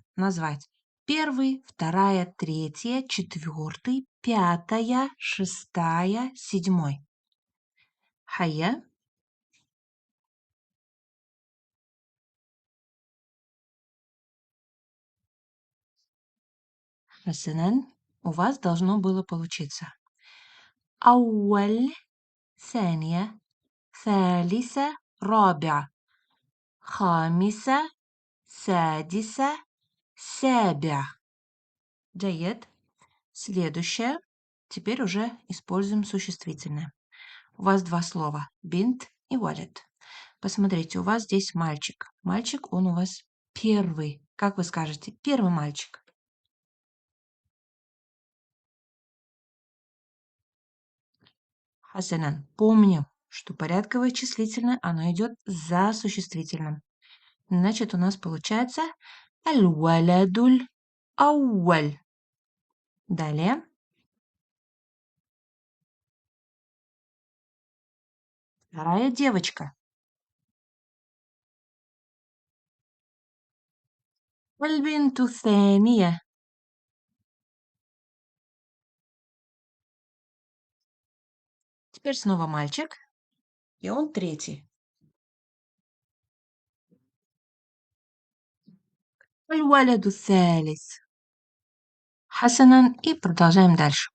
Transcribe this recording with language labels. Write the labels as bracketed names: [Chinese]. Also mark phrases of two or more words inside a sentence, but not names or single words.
[Russian] Назвать первый, вторая, третья, четвертый, пятая, шестая, седьмой. [Arabic] هيا. حسناً. [Russian] У вас должно было получиться. [Arabic] أول ثانية ثالثة رابعة خامسة سادسة سابعة. جيد. [Russian] Следующее. Теперь уже используем существительное. У вас два слова. Бинт и валет. Посмотрите, у вас здесь мальчик. Мальчик, он у вас первый. Как вы скажете? Первый мальчик. Хасанан, помню, что порядковое числительное, оно идет за существительным. Значит, у нас получается [Arabic] الولد الأول. [Russian] Далее. Вторая девочка. [Arabic] البنت الثانية. [Russian] Теперь снова мальчик. И он третий. [Arabic] الولد الثالث. [Russian] Хасанан. И продолжаем дальше.